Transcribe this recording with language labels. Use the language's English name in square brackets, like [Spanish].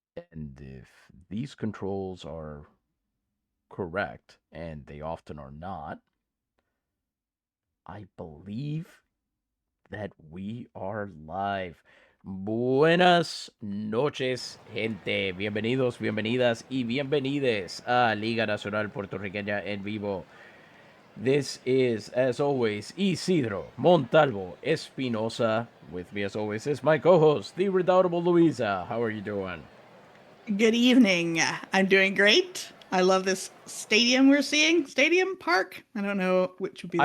[English] And if these controls are correct, and they often are not, I believe that we are live. [Spanish] Buenas noches, gente. Bienvenidos, bienvenidas y bienvenides a Liga Nacional Puertorriqueña en vivo. [English] This is, as always, Isidro Montalvo Espinosa. With me, as always, is my co-host, the redoubtable Luisa. How are you doing? Good evening. I'm doing great. I love this stadium we're seeing. Stadium park? I don't know which would be the